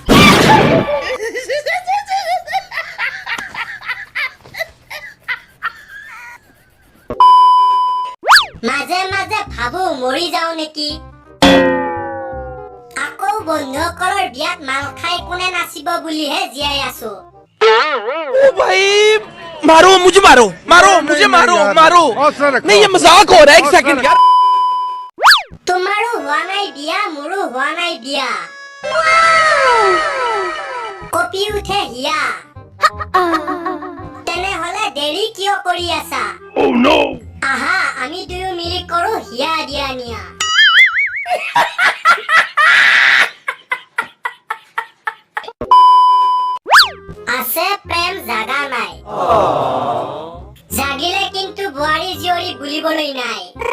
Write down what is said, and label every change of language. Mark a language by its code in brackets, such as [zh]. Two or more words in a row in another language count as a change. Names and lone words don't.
[as] মাজে মাজে ভাবো মৰি যাও নেকি আকৌ বন্ধুসকলৰ বিয়াত মাল খাই কোনে নাচিব বুলিহে জীয়াই আছো [hi] ओ भाई मारो मुझे मारो मारो नहीं ये मजाक हो रहा है एक सेकंड यार [as] তোমাৰো হোৱা নাই বিয়া মোৰো হোৱা নাই বিয়া কপি উঠে হিয়া তেনেহলে দেৰি কিয় কৰি আছা আহা আমি দুয়ো মিলি কৰো হিয়া দিয়া নিয়া আছে প্ৰেম জাগা নাই জাগিলে কিন্তু বোৱাৰী জীয়ৰী বুলিবলৈ নাই